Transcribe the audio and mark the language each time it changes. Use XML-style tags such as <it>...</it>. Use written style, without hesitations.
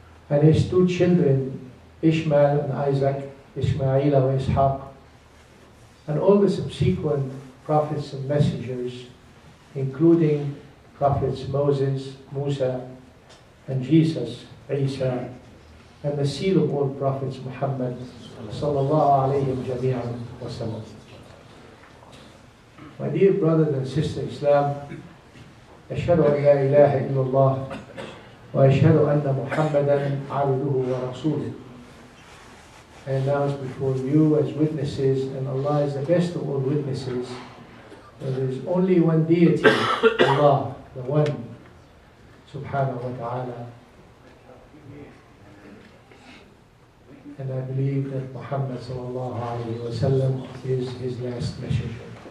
<en>and his two children, Ishmael and Isaac, Ishmael and Ishaq, and all the subsequent prophets and messengers, including prophets Moses, Musa, and Jesus, Isa, and the seal of all prophets, Muhammad sallallahu alayhi jami'an wa sallam. My dear brothers and sisters in Islam,</en> <ar>أشهد أن لا إله إلا الله وأشهد أن محمدا عبده ورسوله.</ar> <en>I announce before you as witnesses, and Allah is the best of all witnesses, that there is only one deity, Allah, the one, subhanahu wa ta'ala. And I believe that Muhammad sallallahu alayhi wa sallam is his last messenger.</en>